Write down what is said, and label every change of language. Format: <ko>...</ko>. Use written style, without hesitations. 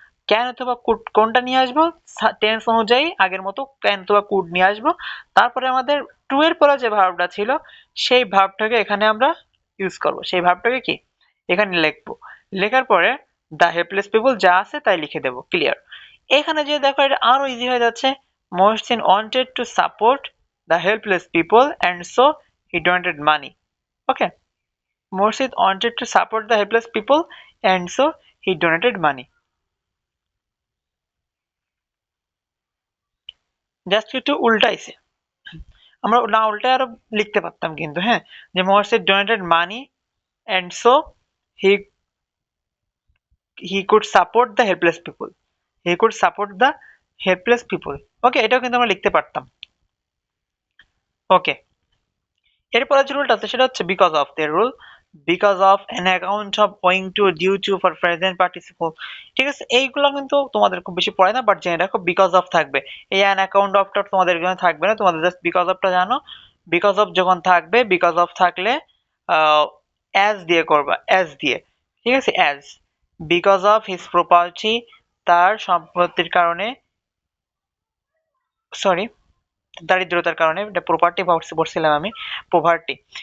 <bn>Can অথবা could কোনটা নিয়ে আসবো? টেন্স অনুযায়ী আগের মতো ক্যান অথবা কুড নিয়ে আসবো। তারপরে আমাদের টু এর পরে যে ভার্বটা ছিল সেই ভার্বটাকে এখানে আমরা ইউজ করব। সেই ভার্বটাকে কি এখানে লিখবো, লেখার পরে দ্য হেল্পলেস পিপল যা আছে তাই লিখে দেবো। ক্লিয়ার? এখানে যে দেখো এটা আরো ইজি হয়ে যাচ্ছে।</bn> <en>Mohsin wanted to support the helpless people and so he donated money. Okay, Mohsin wanted to support the helpless people and so he donated money.</en> <bn>Just একটু উল্টাইছে, আমরা না উল্টায় আরো লিখতে পারতাম কিন্তু। হ্যাঁ, যে</bn> <en>Mohsin donated money and so he he could support the helpless people. He could support the helpless people. Okay,</en> <bn>এটাও কিন্তু আমরা লিখতে পারতাম। ওকে, এরপরে যে রুলটা আছে সেটা হচ্ছে</bn> <en>Because of the rule, because of an account of, owing to, due to, for present participle।</en> <bn>ঠিক আছে, এইগুলো কিন্তু তোমাদের খুব বেশি পড়ে না, বাট জেনে রাখো বিকজ অফ থাকবে। এই অ্যান অ্যাকাউন্ট অফটা তোমাদের এখানে থাকবে না, তোমাদের জাস্ট বিকজ অফটা জানো। বিকজ অফ যখন থাকবে, বিকজ অফ থাকলে অ্যাজ দিয়ে করবা, অ্যাজ দিয়ে। ঠিক আছে, as, because of his property, তার সম্পত্তির কারণে, সরি দারিদ্রতার কারণে, এটা প্রপার্টি বলছিলাম আমি, পোভার্টি।</bn>